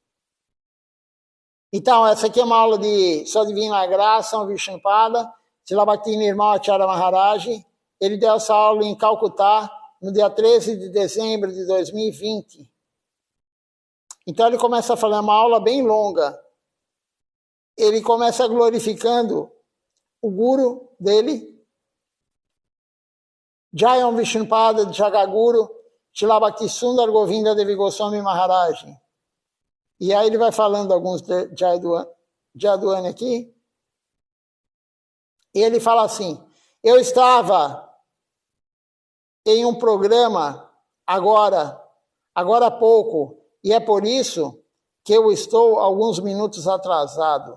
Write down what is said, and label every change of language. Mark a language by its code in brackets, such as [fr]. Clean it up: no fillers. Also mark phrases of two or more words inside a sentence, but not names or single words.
[pt] Então, essa aqui é uma aula de Sua Divina Graça, um Vishnupada, Srila Bhakti Nirmala Acharya Maharaj. Ele deu essa aula em Calcutá, no dia 13 de dezembro de 2020. Então, ele começa a falar uma aula bem longa. Ele começa glorificando o guru dele, Jayam Vishnupada Jagaguru, Srila Bhakti Sundar Govinda Devi Goswami Maharaj. E aí ele vai falando alguns de Jayadwani aqui. E ele fala assim, eu estava em um programa agora há pouco, e é por isso que eu estou alguns minutos atrasado.